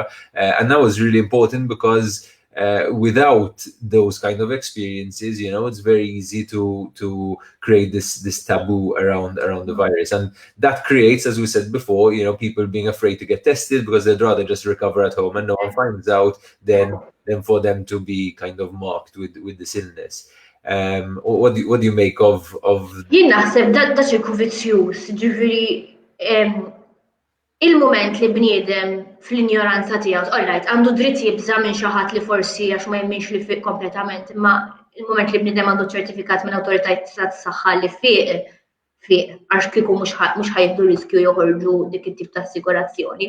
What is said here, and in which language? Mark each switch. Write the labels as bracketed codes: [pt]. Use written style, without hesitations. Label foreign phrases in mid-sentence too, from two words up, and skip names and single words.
[en] And that was really important because without those kind of experiences, it's very easy to create this taboo around the virus, and that creates, as we said before, people being afraid to get tested because they'd rather just recover at home and no one finds out than for them to be kind of marked with this illness. What do you make of? [mt] Jien naħseb da ċirku vizzjuż, ġifieri il-moment li bniedem fl-injoranza tiegħu, alright, għandu dritt jibża minn xi ħadd li forsi għax ma jemminx li fiq kompletament, imma il-moment li bniedem għandu ċertifikat minn awtoritajiet tas-saħħa li fiq għax kieku mhux ħajħdu riskju joħorġu dik it-tip ta' assigurazzjoni.